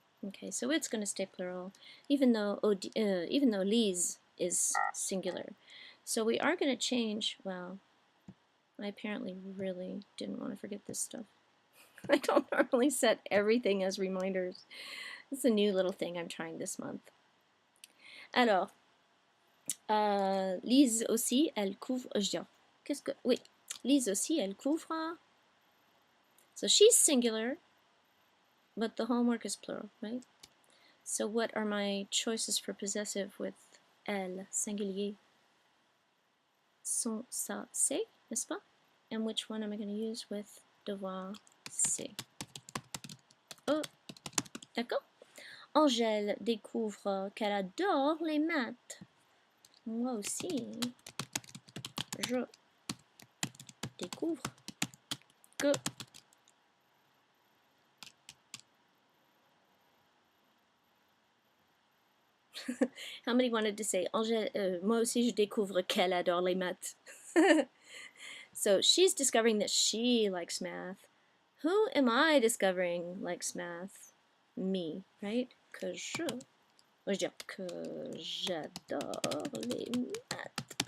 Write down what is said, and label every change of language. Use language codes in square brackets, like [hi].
[en] Okay, so it's going to stay plural, even though lise is singular. So we are going to change. Well, I apparently really didn't want to forget this stuff. I don't normally set everything as reminders. It's a new little thing I'm trying this month. [fr] Alors, Lise aussi, elle couvre. Qu'est-ce que. Oui, Lise aussi, elle couvre. [en] So she's singular, but the homework is plural, right? So what are my choices for possessive with elle, singulier? [fr] Son, ça, c'est, n'est-ce pas? [en] And which one am I going to use with devoir, c'est? [fr] Oh, d'accord. Angèle découvre qu'elle adore les maths. Moi aussi, je découvre que [en] how many wanted to say [fr] Angèle, moi aussi je découvre qu'elle adore les maths. [en] So she's discovering that she likes math. Who am I discovering likes math? Me, right? [fr] Que je que j'adore les maths.